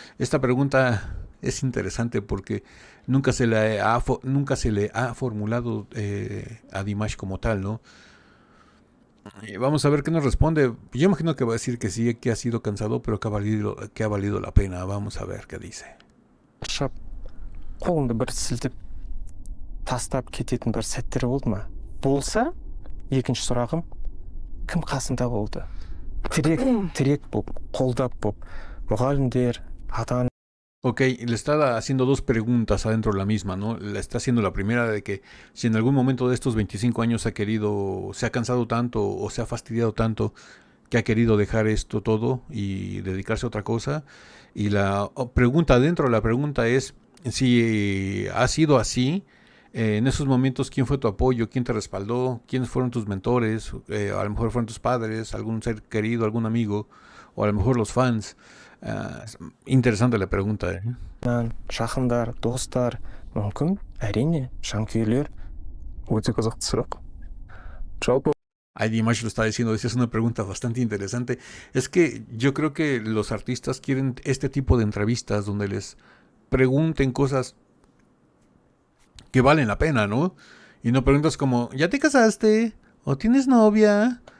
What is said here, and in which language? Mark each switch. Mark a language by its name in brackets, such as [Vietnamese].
[Spanish] Esta pregunta es interesante porque nunca se le ha formulado a Dimash como tal, ¿no? Vamos a ver qué nos responde. Yo imagino que va a decir que sí, que ha sido cansado, pero que ha valido la pena. Vamos a ver qué dice. [Kazakh] шаршап қолыңды бір сілтеп тастап кететін бір сәттер болды ма? Болса, екінші сұрағым, кім қасында болды? Тірек болып, қолдап болып, мұғалімдер, ата. [Spanish] Ok, le está haciendo dos preguntas adentro de la misma, ¿no? Le está haciendo la primera de que si en algún momento de estos 25 años se ha cansado tanto o se ha fastidiado tanto que ha querido dejar esto todo y dedicarse a otra cosa. Y la pregunta dentro de la pregunta es si ha sido así, en esos momentos, ¿quién fue tu apoyo? ¿Quién te respaldó? ¿Quiénes fueron tus mentores? A lo mejor fueron tus padres, algún ser querido, algún amigo, o a lo mejor los fans. Interesante la pregunta. [Kazakh] Жақындар, достар, мүмкін, әрине, жанкүйерлер. Өте қызықты сұрақ. Жалпы [Spanish] Ay, Dimash lo está diciendo, esa es una pregunta bastante interesante. Es que yo creo que los artistas quieren este tipo de entrevistas donde les pregunten cosas que valen la pena, ¿no? Y no preguntas como, ¿ya te casaste? ¿O tienes novia?